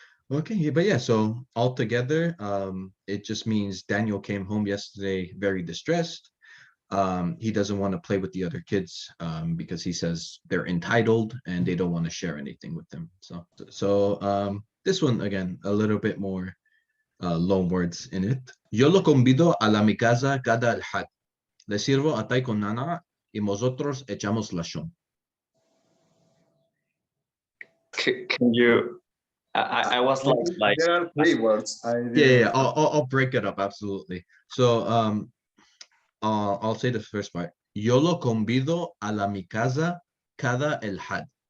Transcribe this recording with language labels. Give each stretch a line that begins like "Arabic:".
English: Okay, but yeah, so altogether, it just means Daniel came home yesterday very distressed. He doesn't want to play with the other kids because he says they're entitled and they don't want to share anything with them. So this one again, a little bit more loan words in it.
Ladino: Yo lo convido a la mi casa cada el had. Le sirvo atay con nana y nosotros echamos lashon.
English: Can you? I was like there are 3 words. Yeah. I'll break it up absolutely. So I'll say the first part.
Ladino: Yo lo convido a la mi casa cada el had.